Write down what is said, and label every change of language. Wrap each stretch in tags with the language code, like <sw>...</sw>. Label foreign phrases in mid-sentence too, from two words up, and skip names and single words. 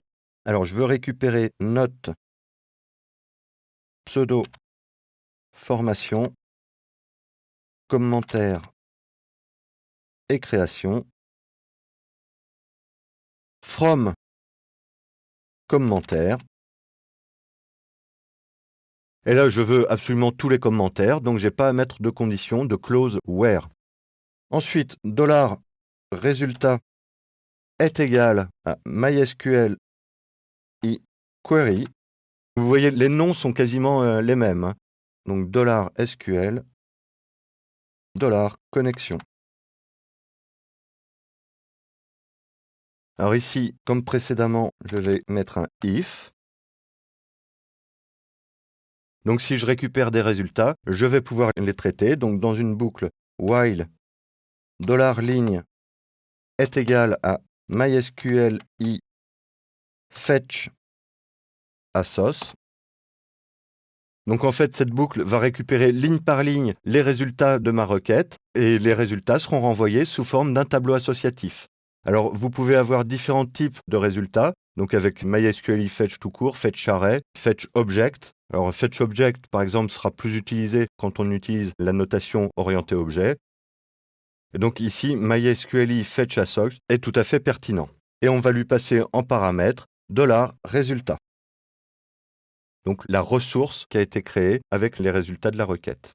<fr>Alors je veux récupérer note pseudo formation, commentaire et création, from commentaire. Et là, je veux absolument tous les commentaires, donc je n'ai pas à mettre de condition de close where. Ensuite, $résultat est égal à MySQL i query. Vous voyez, les noms sont quasiment les mêmes. Hein. Donc $SQL, $connexion. Alors ici, comme précédemment, je vais mettre un if. Donc si je récupère des résultats, je vais pouvoir les traiter. Donc dans une boucle while $ligne est égal à MySQL i fetch assoc. Donc en fait, cette boucle va récupérer ligne par ligne les résultats de ma requête et les résultats seront renvoyés sous forme d'un tableau associatif. Alors vous pouvez avoir différents types de résultats. Donc avec MySQL fetch tout court, fetch array, fetch object. Alors fetch object par exemple sera plus utilisé quand on utilise la notation orientée objet. Et donc ici MySQL fetch assoc est tout à fait pertinent. Et on va lui passer en paramètre $résultat. Donc la ressource qui a été créée avec les résultats de la requête.</fr>